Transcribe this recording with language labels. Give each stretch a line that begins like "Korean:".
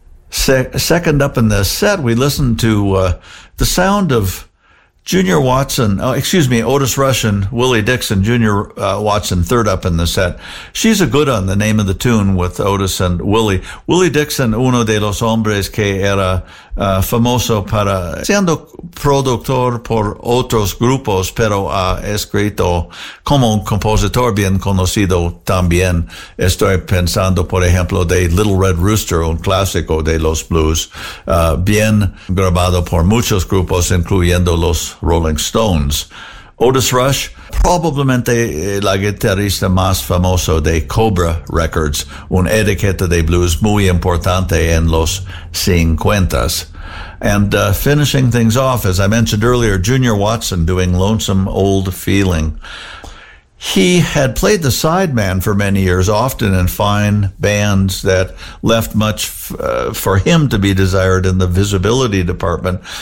English: Second up in the set, we listened to the sound of Junior Watson, Otis Rushen, Willie Dixon, Junior Watson, third up in the set. She's a good one, the name of the tune, with Otis and Willie.
Spanish: Willie Dixon, uno de los hombres que era famoso para siendo productor por otros grupos, pero ha escrito como un compositor bien conocido también. Estoy pensando, por ejemplo, de Little Red Rooster, un clásico de los blues, bien grabado por muchos grupos, incluyendo los Rolling Stones. Otis Rush, probablemente la guitarrista más famoso de Cobra Records, una etiqueta de blues muy importante en los 50s.
English: And finishing things off, as I mentioned earlier, Junior Watson doing Lonesome Old Feeling. He had played the sideman for many years, often in fine bands that left much for him to be desired in the visibility department.